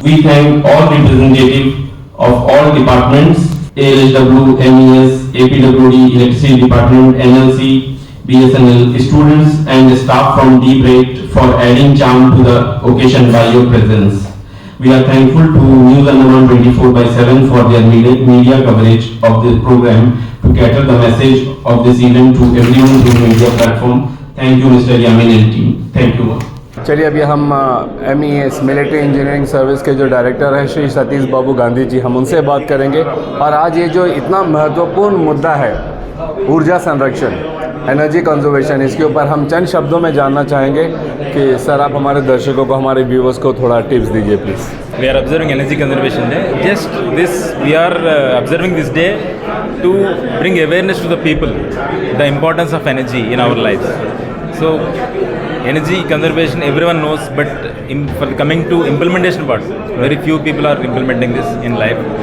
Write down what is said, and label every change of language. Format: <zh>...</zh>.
<en>We thank all representatives of all departments, ALHW, MES, APWD, Electricity Department, NLC, BSNL, students and staff from Deep Rate for adding charm to the occasion by your presence. We are thankful to News Andaman 24/7 for their media coverage of this program to cater the message of this event to everyone through media platform. Thank you, Mr. Yamin and team. Thank you.</en> <hi>चलिए अभी हम MES military engineering service के जो director हैं श्री सतीश बाबू गांधी जी, हम उनसे बात करेंगे। और आज ये जो इतना महत्वपूर्ण मुद्दा है ऊर्जा संरक्षण, एनर्जी कंजर्वेशन, इसके ऊपर हम चंद शब्दों में जानना चाहेंगे कि सर आप हमारे दर्शकों को, हमारे व्यूवर्स को थोड़ा टिप्स दीजिए please.</hi> <en>We are observing Energy Conservation Day. Just this, we are observing this day to bring awareness to the people, the importance of energy in our lives. So, energy conservation everyone knows, but for coming to implementation part, very few people are implementing this in life.</en>